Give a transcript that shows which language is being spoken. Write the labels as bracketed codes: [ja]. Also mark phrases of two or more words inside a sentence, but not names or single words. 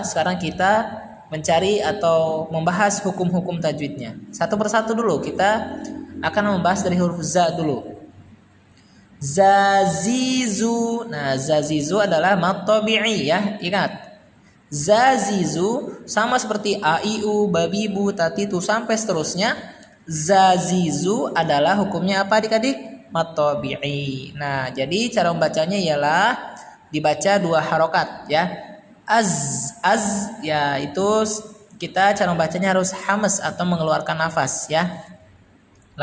[id] Sekarang kita mencari atau membahas hukum-hukum tajwidnya. Satu persatu dulu, kita akan membahas dari huruf za dulu. Zazizu. Nah, zazizu adalah [ar] مد طبيعي [id] ya. Ingat. Zazizu sama seperti a, i, u, babi, bu, tatitu sampai seterusnya. Zazizu adalah hukumnya apa adik-adik? [ar] مد طبيعي. [id] Nah, jadi cara membacanya ialah dibaca dua harokat ya. Az ya, itu kita cara membacanya harus hamas atau mengeluarkan nafas ya.